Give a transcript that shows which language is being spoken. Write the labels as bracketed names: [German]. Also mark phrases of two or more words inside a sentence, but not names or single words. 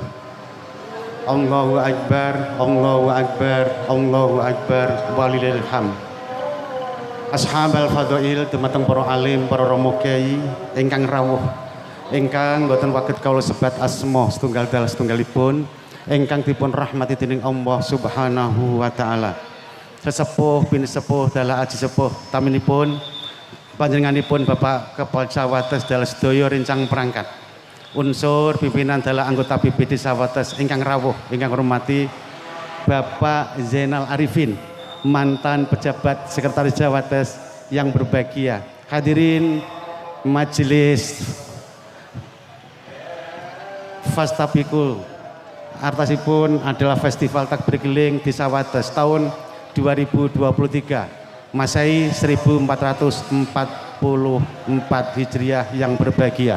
[Arabic] الله أكبر الله أكبر الله أكبر ولله الحمد. أصحاب الفضائل, [Javanese] dumateng para alim, para rama kyai ingkang rawuh, ingkang boten waget kawula sebat asma setunggal dal setunggalipun, ingkang dipun rahmati dening Allah [Arabic] سبحانه وتعالى. [Javanese] Sesepuh bin sepuh dalah aji sepuh taminipun panjenenganipun Bapak Kepala Sawates dalah sedaya rencang perangkat. Unsur pimpinan dalah anggota BPD Sawates ingkang rawuh, ingkang hormati Bapak Zainal Arifin, [Indonesian] mantan pejabat Sekretaris Sawates yang berbahagia. Hadirin majelis Fastabikul, artasipun adalah Festival Takbir Keliling di Sawates tahun 2023 Masehi 1444 Hijriah yang berbahagia.